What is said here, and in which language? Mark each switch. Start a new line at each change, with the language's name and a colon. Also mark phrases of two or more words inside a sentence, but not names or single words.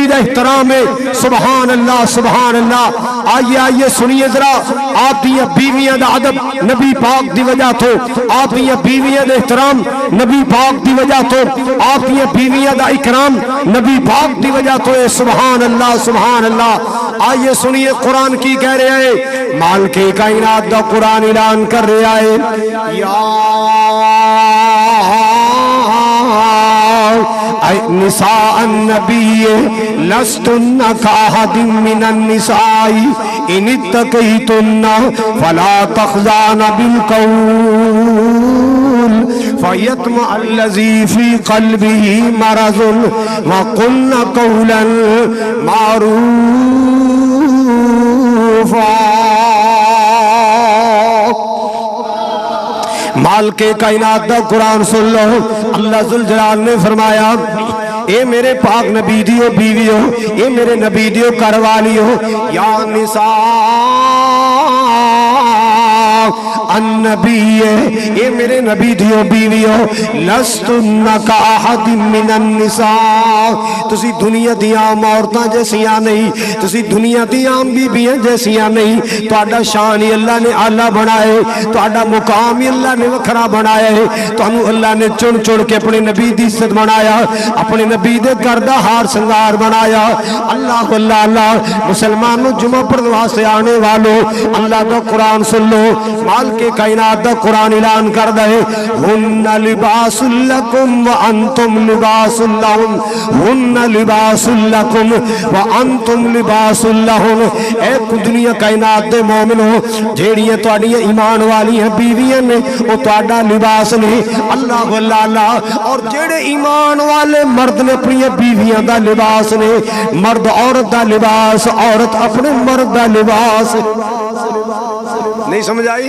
Punjabi: دا احترام ہے
Arabic: سبحان اللہ
Punjabi: آئیے سنیے ذرا آپ دیا بیویاں دا ادب نبی پاک دی وجہ تو آپ دیا بیویاں دا احترام نبی پاک دی وجہ تو آپ دیا بیویاں دا اکرام نبی پاک دی وجہ تو
Arabic: سبحان اللہ
Punjabi: آئیے سنیے قرآن کی کہہ رہے ہیں مال کے کائنات دا قرآن اعلان کر رہا ہے یا
Arabic: نساء النبی لستن کاحد من النساء ان اتقیتن فلا تخضعن بالقول فیطمع الذی فی قلبہ مرض وقلن قولا معروفا
Punjabi: مال کے کائنات دا قرآن سن لو اللہ ذوالجلال نے فرمایا اے میرے پاک نبی دیو بیویو اے میرے نبی دیو کروالیو
Arabic: یا نساء
Punjabi: النبی اے میرے نبی دیو بیویو
Arabic: لستن کا احد من النساء
Punjabi: تسی دنیا دی عام عورتاں جیسیاں نہیں تسی دنیا دی عام بیویاں جیسیاں نہیں تہاڈا شان ہی اللہ نے اعلیٰ بنائے تہاڈا مقام ہی اللہ نے وکھرا بنایا ہے تانوں اللہ نے چن چن کے اپنے نبی دی عزت بنایا اپنے نبی دے گھر دا ہار سنگار بنایا اللہ
Urdu: مسلمانوں جمعہ پڑھنے واسطے آنے والوں اللہ کا قرآن سن لو
Punjabi: مال کے کائنات دا قرآن اعلان کر دے
Arabic: ہن لباس لکم وانتم لباس لہم ہن لباس لکم وانتم لباس لہم۔
Punjabi: اے دنیا کائنات دے مومنو جیڑیاں تواڈیاں ایمان والی ہیں بیویاں نے او تواڈا لباس نے، اللہ اللہ، اور جیڑے ایمان والے مرد نے اپنی بیویاں دا لباس نے، مرد عورت دا لباس، عورت اپنے مرد دا لباس۔ نہیں سمجھ آئی؟